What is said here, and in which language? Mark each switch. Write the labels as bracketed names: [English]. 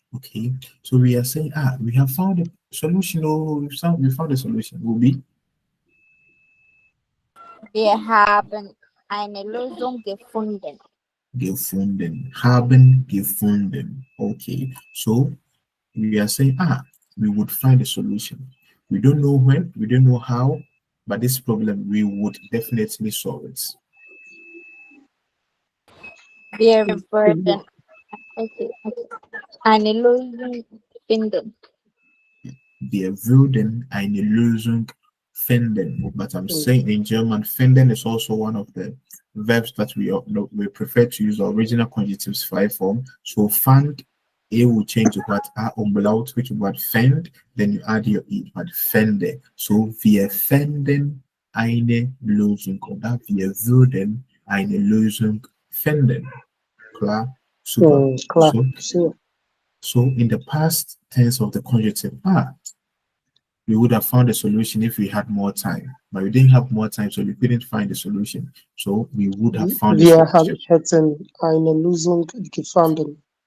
[English] Okay, so we are saying we have found a solution. Oh, we found a solution. Will be [German] wir haben eine Lösung gefunden. Gefunden. Haben gefunden. [English] Okay, so we are saying we would find a solution. We don't know when, we don't know how, but this problem we would definitely solve it. [German] Wir würden eine Lösung finden. Wir würden eine Lösung finden. [English] But I'm saying in German, finden is also one of the verbs that we prefer to use the original conjectives 5 form. So fand, it will change to what umlaut, which is what fend, then you add your e, but fende. [German] So wir finden eine Lösung, oder wir würden eine Lösung finden. Klar? Super. Klar. [English] So in the past tense of the conjunctive, we would have found a solution if we had more time, but we didn't have more time, so we couldn't find a solution. So we would have found [German] Wir hätten eine Lösung gefunden.